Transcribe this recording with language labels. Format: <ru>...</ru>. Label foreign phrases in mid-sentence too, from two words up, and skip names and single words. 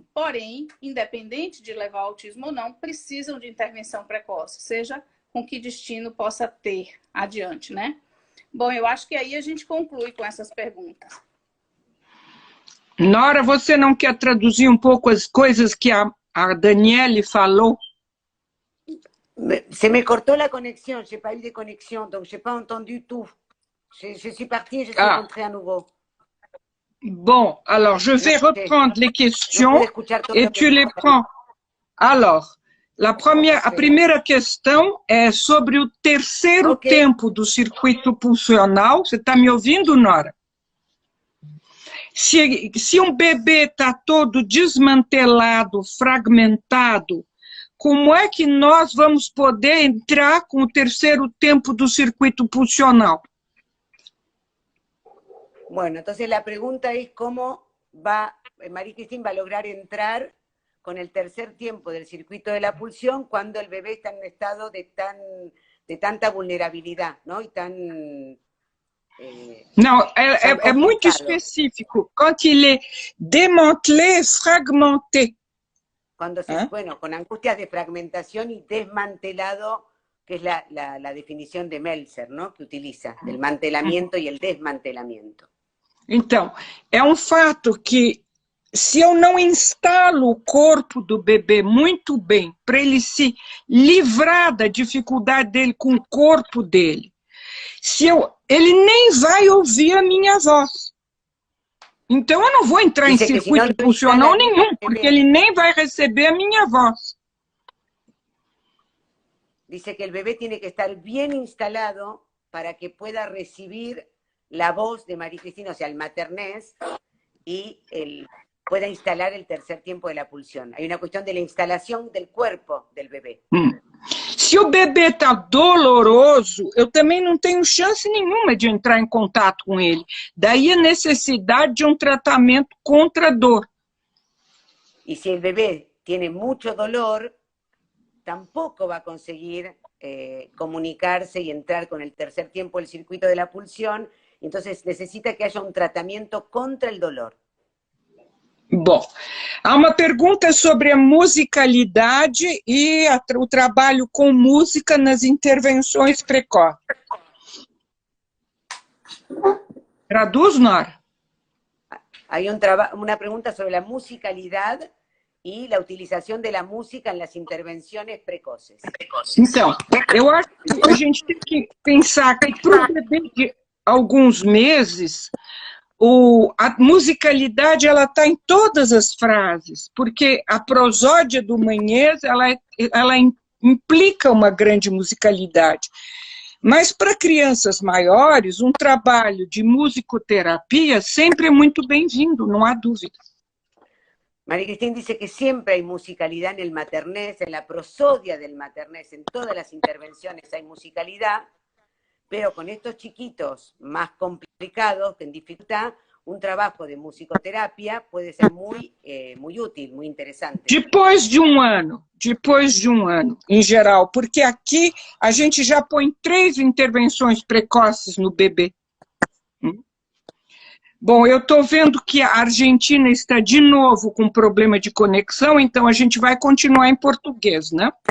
<pt>Porém, independente de levar ao autismo ou não, precisam de intervenção precoce, seja com que destino possa ter adiante, né? Bom, eu acho que aí a gente conclui com essas perguntas. Nora, você não quer traduzir um pouco as coisas que a Daniele falou? Se me cortou</pt> <fr>la connexion, j'ai pas eu de connexion, donc j'ai pas entendu tout. Je suis partie, je suis rentrée à nouveau. Bon, alors je vais reprendre les questions et tu les prends. Alors,</fr> <pt>a primeira questão é sobre o terceiro tempo do circuito pulsional. Você está me ouvindo, Nora? Se um bebê está todo desmantelado, fragmentado, como é que nós vamos poder entrar com o terceiro tempo do circuito pulsional?</pt> <es>Bueno, entonces la pregunta es cómo María Cristina va a lograr entrar con el tercer tiempo del circuito de la pulsión cuando el bebé está en un estado de tanta vulnerabilidad, ¿no? Y tan...</es> <pt>Não, é muito específico.</pt> <fr>Quand il est démantelé, fragmenté.</fr> <es>Cuando bueno, con angustias de fragmentación y desmantelado, que es la definición de Meltzer, ¿no? Que utiliza, del mantelamiento y el desmantelamiento.</es> <pt>Então, é um fato que se eu não instalo o corpo do bebê muito bem, para ele se livrar da dificuldade dele com o corpo dele, ele nem vai ouvir a minha voz. Então, eu não vou entrar em circuito pulsional nenhum, porque ele nem vai receber a minha voz.</pt> <es>Dice que el bebé tiene que estar bien instalado para que pueda recibir la voz de María Cristina, o sea, el maternés, y pueda instalar el tercer tiempo de la pulsión. Hay una cuestión de la instalación del cuerpo del bebé.</es> <pt>Se o bebê está doloroso, eu também não tenho chance nenhuma de entrar em contato com ele. Daí a necessidade de um tratamento contra a dor.</pt> <es>Y si el bebé tiene mucho dolor, tampoco va a conseguir comunicarse y entrar con el tercer tiempo del circuito de la pulsión, entonces necesita que haya un tratamiento contra el dolor.</es> <pt>Bom, há uma pergunta sobre a musicalidade e o trabalho com música nas intervenções precoces. Traduz, Nora.</pt> <es>Hay una pregunta sobre la musicalidad y la</es> <pt>utilização da música nas intervenções precoces. Então, eu acho que a gente tem que pensar que para um bebê de alguns meses, a musicalidade ela está em todas as frases, porque a prosódia do Mañez, ela implica uma grande musicalidade. Mas para crianças maiores, um trabalho de musicoterapia sempre é muito bem-vindo, não há dúvida.</pt> <es>María Cristina dice que siempre hay musicalidad en el maternés, en la prosodia del maternés, en todas las intervenciones hay musicalidad, pero con estos chiquitos más complicados, que en dificultad, un trabajo de musicoterapia puede ser muy útil, muy interessante.</es> <pt>Depois de um ano, em geral, porque aqui a gente já põe 3 intervenções precoces no bebê. Bom, eu estou vendo que a Argentina está de novo com problema de conexão, então a gente vai continuar em português, né?</pt>